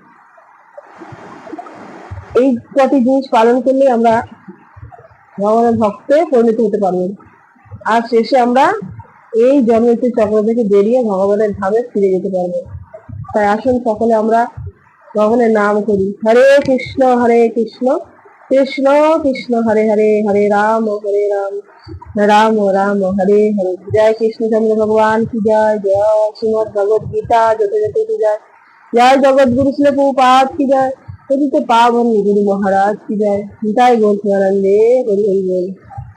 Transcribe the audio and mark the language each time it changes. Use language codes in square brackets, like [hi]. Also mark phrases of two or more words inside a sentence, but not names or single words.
[bn] এই কটি জিনিস পালন করলে আমরা ভগবানের ভক্তে পরিণত হতে পারবো, আর শেষে আমরা এই জন্মমৃত্যুর চক্র থেকে বেরিয়ে ভগবানের ধামে ফিরে যেতে পারবো। তাই আসুন সকলে আমরা ভগবানের নাম করি। [sa] হরে কৃষ্ণ কৃষ্ণ কৃষ্ণ হরে হরে, হরে রাম রাম রাম হরে হরে। [hi] জয় কৃষ্ণচন্দ্র ভগবান की जय। जय श्रीमद् भगवद गीता যথাযথ की जय। जय जगत गुरु श्री प्रभुपाद की जय। पतित पावन गुरु महाराज की जय। [bn] গীতায় বোল আনন্দে হরি হরি বোল।